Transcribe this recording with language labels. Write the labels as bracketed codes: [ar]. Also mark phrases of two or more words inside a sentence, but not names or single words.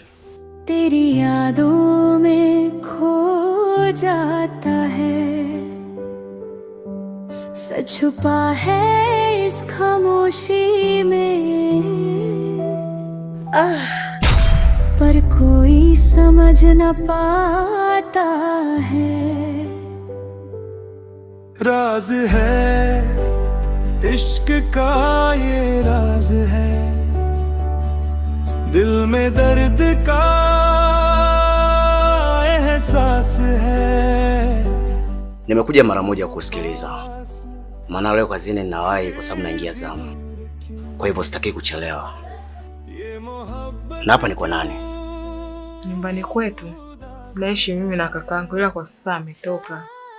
[hi] तेरी यादों में खो जाता है, सच छुपा है इस खामोशी में, पर कोई समझ न पाता है। राज है इश्क का ये राज है, दिल में दर्द का एहसास है। [sw] Nimekuja mara moja kusikiliza, maana leo kazini ninawahi kwa sababu naingia zamu, kwa hivyo sitaki kuchelewa. Na hapa ni kwa nani? Nyumbani kwetu naishi mimi na kakangu, ila kwa sasa ametoka.